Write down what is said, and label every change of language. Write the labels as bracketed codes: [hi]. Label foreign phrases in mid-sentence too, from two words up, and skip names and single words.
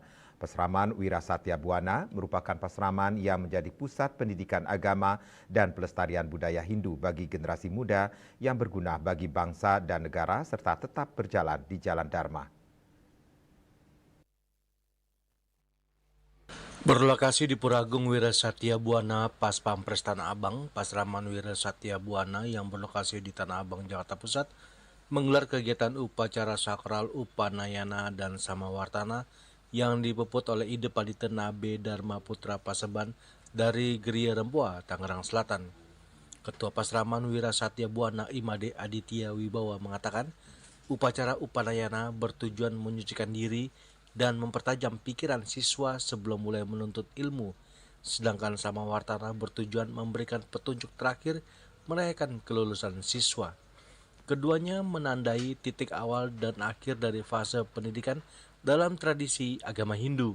[id] Peseraman Wira Satya Buana merupakan peseraman yang menjadi pusat pendidikan agama dan pelestarian budaya Hindu bagi generasi muda yang berguna bagi bangsa dan negara serta tetap berjalan di jalan Dharma. Berlokasi di Pura Agung Wira Satya Buana, Pas Pampres Tanah Abang, Pasraman Wira Satya Buana yang berlokasi di Tanah Abang, Jakarta Pusat, menggelar kegiatan upacara sakral Upanayana dan Samawartana yang dipuput oleh Ide Pandita Nabe Dharmaputra Paseban dari Gria Rempoa, Tangerang Selatan. Ketua Pasraman Wira Satya Buana Imade Aditya Wibawa mengatakan, upacara Upanayana bertujuan menyucikan diri dan mempertajam pikiran siswa sebelum mulai menuntut ilmu, sedangkan Samawartana bertujuan memberikan petunjuk terakhir merayakan kelulusan siswa. Keduanya menandai titik awal dan akhir dari fase pendidikan dalam tradisi agama Hindu.